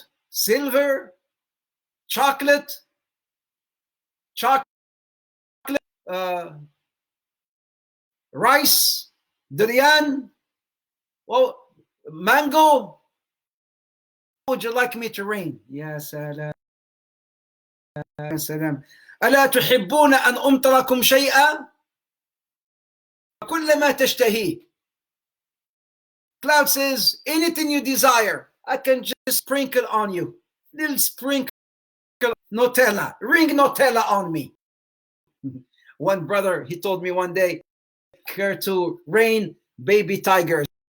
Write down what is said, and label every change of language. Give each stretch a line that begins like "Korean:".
English: silver, chocolate, rice, durian, well, mango. Would you like me to rain?
Arabic: يا سلام يا سلام. ألا تحبون أن أمطركم شيئا؟ كل ما تشتهيه.
English: Cloud says, anything you desire, I can just sprinkle on you. Little sprinkle Nutella. Ring Nutella on me. One brother, he told me one day, care to rain baby tigers.